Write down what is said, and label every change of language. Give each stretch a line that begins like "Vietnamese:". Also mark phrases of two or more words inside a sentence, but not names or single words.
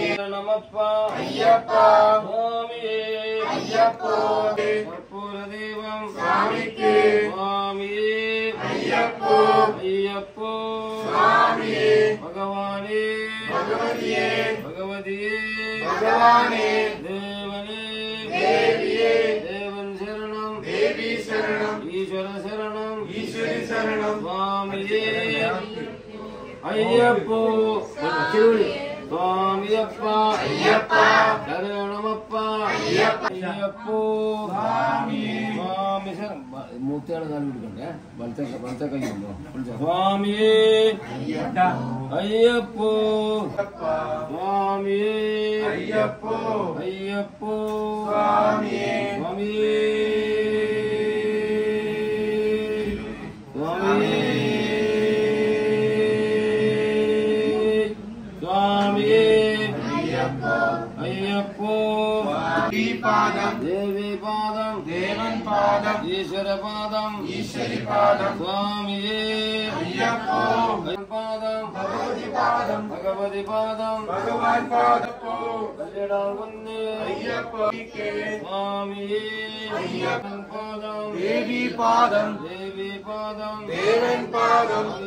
Malayalam: നമപ്പാ അയ്യപ്പാ സ്വാമീ അയ്യപ്പോ കർപ്പൂരദേവം സ്വാമികേ സ്വാമീ അയ്യപ്പോ അയ്യപ്പോ സ്വാമീ ഭഗവാനേ ഭഗവതിയേ ഭഗവതിയേ ഭഗവാനേ ദേവനേ ദേവിയേ ദേവന ശരണം ദേവീ ശരണം ഈശ്വര ശരണം ഈശ്വരീ ശരണം സ്വാമിയേ അയ്യപ്പോ സ്വാമിയപ്പാ അയ്യപ്പാ ശരണമപ്പാ അയ്യപ്പാ അയ്യപ്പോ സ്വാമീ സ്വാമീ ശരണ മൂർത്തിയാണ് കാലം കൊടുക്കണ്ടേ വലത്തെ കൈയുണ്ടോ സ്വാമിയേ അയ്യപ്പോ സ്വാമിയേ അയ്യപ്പോ അയ്യപ്പോ സ്വാമിയേ സ്വാമിയേ സ്വാമിയേ സ്വാമീ അയ്യപ്പോ ദേവീ പാദം ദേവന പാദം ഈശ്വര പാദം ഈശ്വരീ പാദം സ്വാമീ അയ്യപ്പോ പാദം ഭഗവതീ പാദം ഭഗവതീ പാദം ഭഗവാൻ പാദപോ കല്യാണവന്നേ അയ്യപ്പോ സ്വാമീ അയ്യപ്പോ പാദം ദേവീ പാദം ദേവന പാദം